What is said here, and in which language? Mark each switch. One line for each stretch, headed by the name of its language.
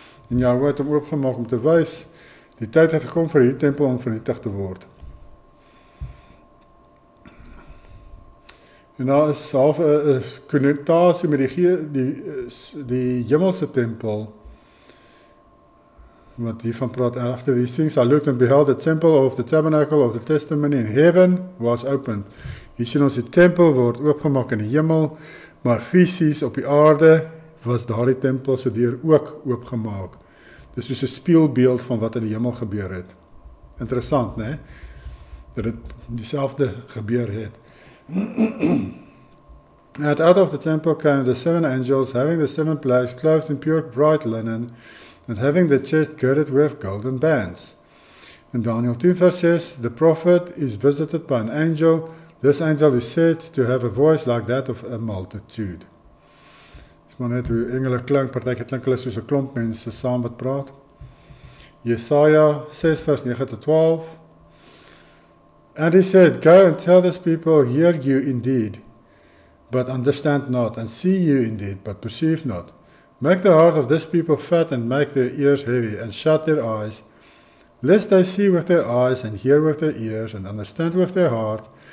Afrikaans: En Yahuwah het hom oopgemaak om te wys, die tyd het gekom vir hierdie tempel om vernietig te word. En daar is half 'n konnotasie met die hemelse tempel, wat hiervan praat.
English: After these things I looked and beheld the temple of the tabernacle of the testimony in heaven was opened.
Afrikaans: Hier sien ons die tempel word oopgemaak in die hemel, maar fisies op die aarde was daardie tempel se deur ook oopgemaak. Dis soos 'n spieelbeeld van wat in die hemel gebeur het. Interessant, né? Dat dit dieselfde gebeur het.
English: And out of the temple came the 7 angels, having the 7 plagues, clothed in pure bright linen, and having the chest girded with golden bands. In Daniel 10 verse 6, the prophet is visited by an angel. This angel is said to have a voice like that of a multitude.
Afrikaans: Dis maar net hoe engele klink, partykeer klink hulle soos 'n klomp mense saam wat praat. Jesaja 6 vers 9-12.
English: And he said, Go and tell this people, hear you indeed, but understand not, and see you indeed, but perceive not. Make the heart of this people fat, and make their ears heavy, and shut their eyes, lest they see with their eyes, and hear with their ears, and understand with their heart,